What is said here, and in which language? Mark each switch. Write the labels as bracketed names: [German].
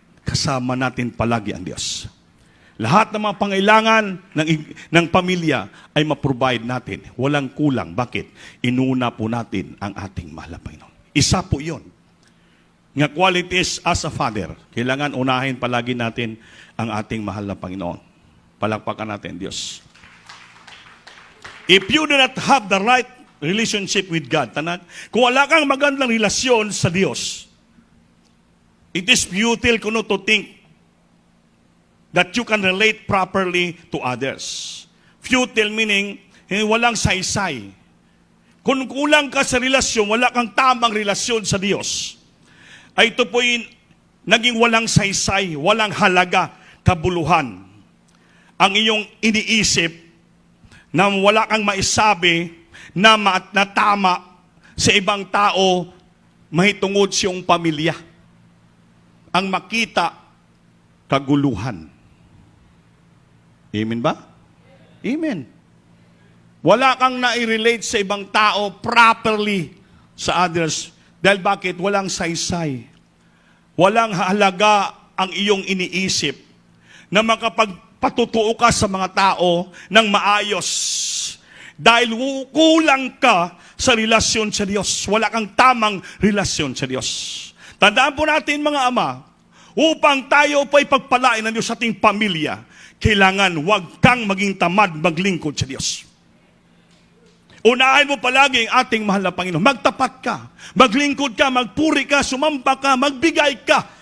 [Filipino] Kasama natin palagi ang Diyos. Lahat ng mga pangailangan ng pamilya ay ma-provide natin. Walang kulang. Bakit? Inuna po natin ang ating mahal na Panginoon. Isa po yun. [English] Nga qualities as a father. [Filipino] Kailangan unahin palagi natin ang ating mahal na Panginoon. Palakpakan natin, Diyos. [English] If you do not have the right relationship with God, [Filipino] kung wala kang magandang relasyon sa Diyos, [English] it is futile [Filipino] kuno [English] to think that you can relate properly to others. Futile meaning, [Filipino] walang saysay. Kung kulang ka sa relasyon, wala kang tamang relasyon sa Diyos, ay ito po'y naging walang saysay, walang halaga, kabuluhan. Ang iyong iniisip na wala kang maisabi na tama sa ibang tao, mahitungod siyang pamilya. Ang makita, kaguluhan. Amen ba? Amen. Wala kang na-relate sa ibang tao properly sa others. Dahil bakit? Walang saysay. Walang halaga ang iyong iniisip na makapagpatutuo ka sa mga tao ng maayos. Dahil kulang ka sa relasyon sa Diyos. Wala kang tamang relasyon sa Diyos. Tandaan po natin mga ama, upang tayo pa'y pagpalain ng Diyos sa ating pamilya, kailangan huwag kang maging tamad maglingkod sa Diyos. Unahin mo palagi ang ating mahal na Panginoon. Magtapat ka, maglingkod ka, magpuri ka, sumamba ka, magbigay ka.